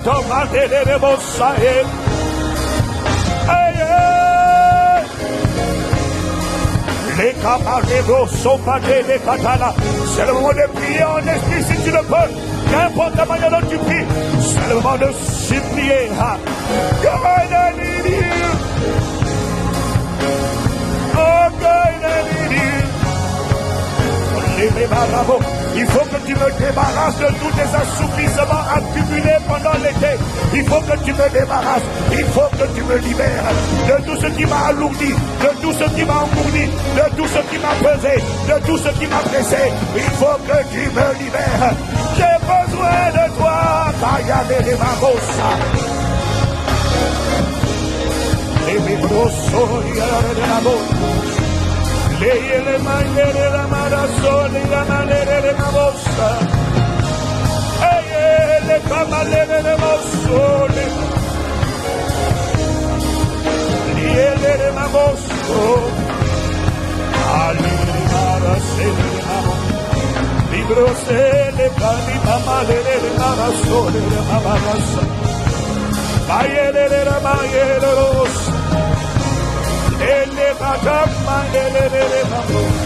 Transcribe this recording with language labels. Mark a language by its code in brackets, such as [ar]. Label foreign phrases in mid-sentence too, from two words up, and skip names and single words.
[fr] Les camarades sont pas des katanas. C'est le moment de prier en esprit si tu le peux. N'importe la manière dont tu pries. C'est le moment de supplier. [en] God, I need you. Oh God, I need you. [fr] Il faut que tu me débarrasses de tous tes assouplissements accumulés pendant l'été. Il faut que tu me débarrasses. Il faut que tu me libères de tout ce qui m'a alourdi, de tout ce qui m'a engourdi, de tout ce qui m'a pesé, de tout ce qui m'a pressé. Il faut que tu me libères. J'ai besoin de toi. Le manere la marasole la manere la mossa le camalere le mossole le mamosso ali marasele le librosele cani mamalere le marasole le mamarasa bayele la bayele rossa ele batama ele mamo